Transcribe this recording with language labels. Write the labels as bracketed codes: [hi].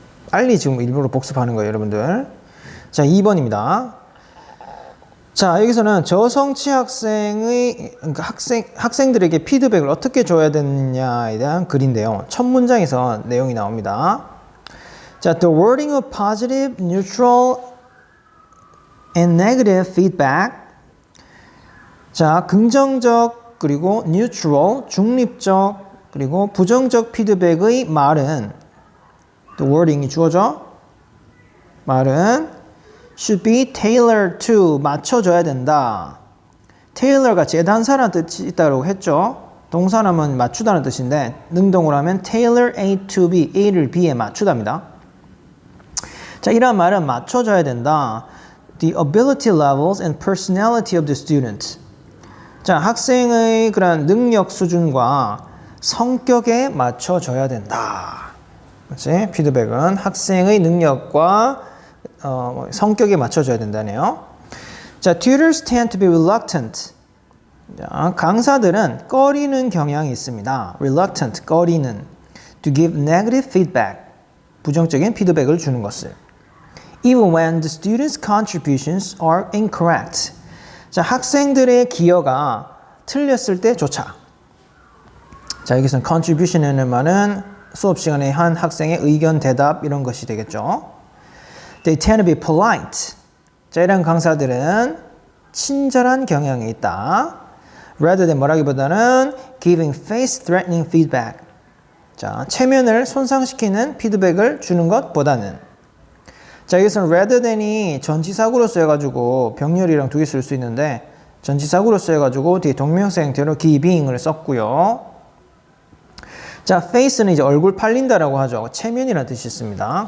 [ko] 빨리 지금 일부러 복습하는 거예요, 여러분들. 자, 2번입니다. 자, 여기서는 저성취 학생의, 그러니까 학생들에게 피드백을 어떻게 줘야 되느냐에 대한 글인데요. 첫 문장에서 내용이 나옵니다. [en] 자, the wording of positive, neutral, and negative feedback. [ko] 자, 긍정적, 그리고 neutral, 중립적, 그리고 부정적 피드백의 말은, the wording이 주어져. 말은 [en] should be tailored to, [ko] 맞춰줘야 된다. tailor가 재단사라는 뜻이 있다고 했죠. 동사라면 맞추다는 뜻인데 능동으로 하면 tailor A to B, A를 B에 맞추답니다. 자, 이런 말은 맞춰줘야 된다. [en] The ability levels and personality of the student. [ko] 자, 학생의 그런 능력 수준과 성격에 맞춰줘야 된다. 그렇지? 피드백은 학생의 능력과 성격에 맞춰줘야 된다네요. [en] 자, tutors tend to be reluctant. [ko] 자, 강사들은 꺼리는 경향이 있습니다. reluctant, 꺼리는. [en] to give negative feedback. [ko] 부정적인 피드백을 주는 것을. [en] even when the students' contributions are incorrect. [ko] 자, 학생들의 기여가 틀렸을 때조차. 자, 여기서는 contribution이라는 말은 수업 시간에 한 학생의 의견, 대답 이런 것이 되겠죠. [en] They tend to be polite. [ko] 자, 이런 강사들은 친절한 경향이 있다. [en] Rather than 뭐라기보다는 giving face-threatening feedback. [ko] 자, 체면을 손상시키는 피드백을 주는 것보다는. 자, 여기서는 rather than이 전치사구로 쓰여가지고 병렬이랑 두 개 쓸 수 있는데 전치사구로 쓰여가지고 뒤에 동명사 형태로 giving을 썼고요. 자, face는 이제 얼굴 팔린다라고 하죠. 체면이라는 뜻이 있습니다.